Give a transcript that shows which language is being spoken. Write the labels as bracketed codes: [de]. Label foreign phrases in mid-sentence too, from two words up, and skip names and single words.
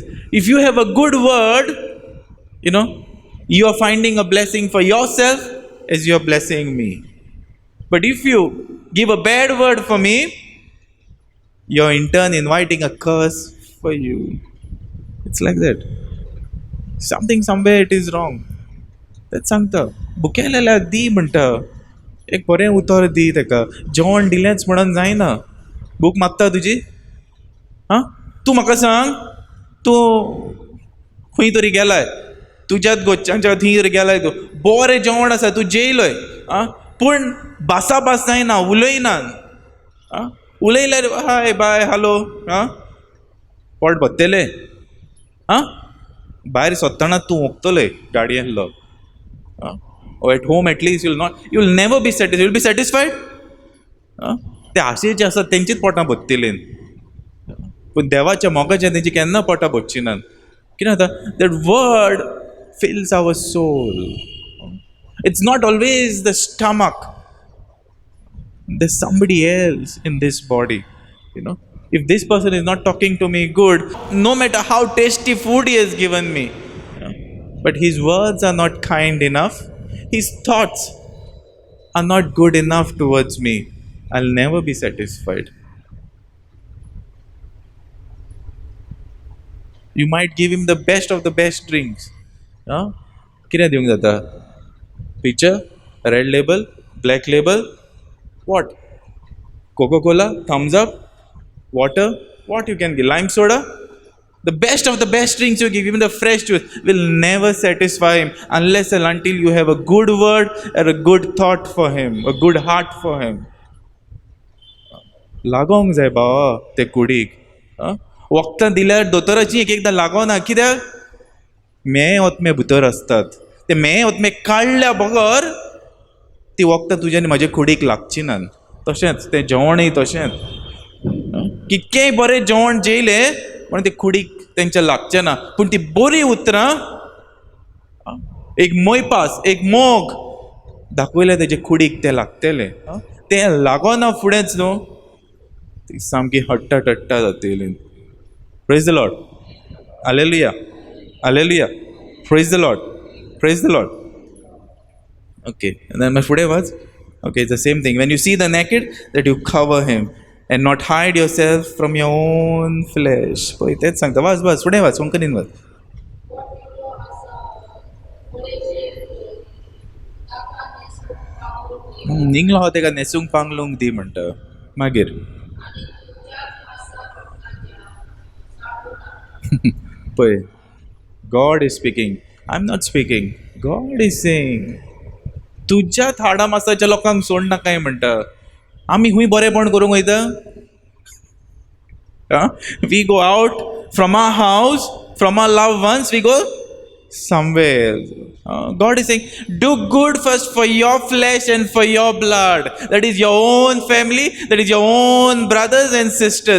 [en] If you have a good word, you are finding a blessing for yourself as you are blessing me. But if you give a bad word for me, you're in turn inviting a curse for you. It's like that. Something somewhere it is wrong. [kok] That's सांगता. बुकेलेल्या दी म्हणटा. एक बरें उतर दी ताका. जेवण दिलेंच म्हणून जायना. भूक मागता तुजी? तूं म्हाका सांग, तूं खंय तरी गेलाय, तुज्याच गोच्च्यांच्या थंय तरी गेलाय, तूं बरें जेवण आसा, तूं जेयलय, पूण भासाभास जायना, उलयनात. उलयल्यार [en] hi bye hello, [kok] पोट भरतलें. भायर सोदतना तूं ओंकतलें गाडयेन लोक. [en] Or at home at least you'll never be satisfied. You'll be satisfied. [kok] ते आशेचे आसात तेंचीच पोटां भरतलीं, पूण देवाच्या मोगाचें तेंची केन्ना पोटां भरचीं नात. कितें जाता? [en] That word fills our soul. It's not always the stomach. There's somebody else in this body. If this person is not talking to me good, no matter how tasty food he has given me, but his words are not kind enough, his thoughts are not good enough towards me, I'll never be satisfied. You might give him the best of the best drinks. [kok] कितें दिवंक जाता? [en] Pitcher, red label, black label, what? Coca-Cola, thumbs up, water, what you can give? Lime soda? The best of the best drinks you give, even the fresh juice, will never satisfy him unless and until you have a good word or a good thought for him, a good heart for him. [kok] लागोंक जाय बाबा ते कुडीक. वखदां दिल्यार दोतोराची एक एकदां लागोना. कित्याक? मेय ओतमे भितर आसतात. ते मेय ओतमे काडल्या बगर ती वखदां तुज्या आनी म्हाज्या कुडीक लागची नात. तशेंच तें जेवणय तशेंच. कितकेंय बरें जेवण जेयलें पण ते कुडीक तेंच्या लागचें ना. पूण ती बरी उतरां, एक मोयपास, एक मोग दाखयलें तेजे कुडीक तें लागतलें. तें लागोना फुडेंच न्हू, ती सामकी हट्टा टट्टा जातली. [en] Praise the Lord. Hallelujah. Hallelujah. Praise the Lord. Praise the Lord. Okay. And then my fooday was, okay, it's the same thing. When you see the naked, that you cover him and not hide yourself from your own flesh. [kok] पळय तेच सांगता. वाच फुडें वाच, कोंकणीन वाच. निंगलो हांव तेका न्हेसूंक पांगलूंक दी म्हणटा. मागीर पळय, [en] God is speaking. I'm not speaking. God is saying. [kok] तुज्या थाडा मासाच्या लोकांक सोड नाकाय म्हणटा. आमी खूंय बरेपण करूंक वयता? [en] We go out from our house, from our loved ones, we go somewhere. God is saying, do good first for your flesh and for your blood. That is your own family, that is your own brothers and sisters.